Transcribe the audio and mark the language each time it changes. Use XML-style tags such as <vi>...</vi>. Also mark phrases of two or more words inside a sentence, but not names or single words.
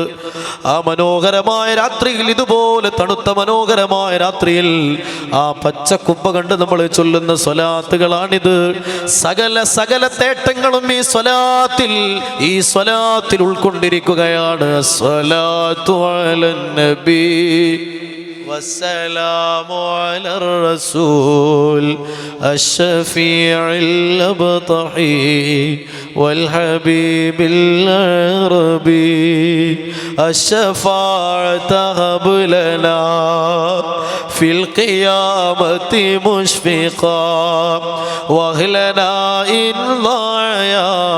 <ml>ആ മനോഹരമായ രാത്രിയിൽ, ഇതുപോലെ തണുത്ത മനോഹരമായ രാത്രിയിൽ ആ പച്ചക്കുബ്ബ കണ്ട് നമ്മൾ ചൊല്ലുന്ന സ്വലാത്തുകളാണിത്. സകല തേട്ടങ്ങളും ഈ സ്വലാത്തിൽ ഉൾക്കൊണ്ടിരിക്കുകയാണ്.</ml> <ar>صلاة على النبي والسلام على الرسول الشفيع الأبطحي والحبيب العربي الشفاعة هب لنا في القيامة مشفقا واهلنا إن ضايا</ar>